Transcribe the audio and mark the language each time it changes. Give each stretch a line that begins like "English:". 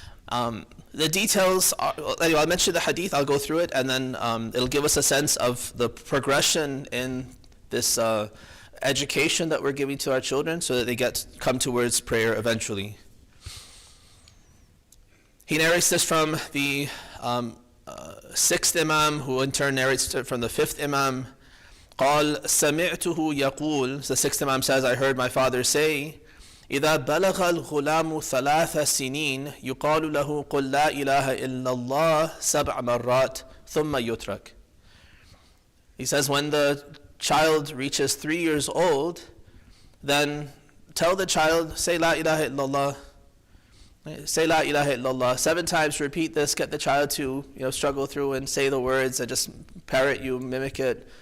English: The details, anyway, I'll mention the hadith, I'll go through it, and then it'll give us a sense of the progression in this education that we're giving to our children so that they come towards prayer eventually. He narrates this from the 6th Imam, who in turn narrates it from the 5th Imam.
Arabic: قال سمعته يقول,
English: the 6th Imam says, I heard my father say,
Arabic: إذا بلغ الغلام 3 سنين يقال له قل لا إله إلا الله 7 مرات ثم يترك.
English: He says when the child reaches 3 years old, then tell the child, say La ilaha illallah. Say La ilaha illallah 7 times, repeat this, get the child to struggle through and say the words and just parrot you, mimic it.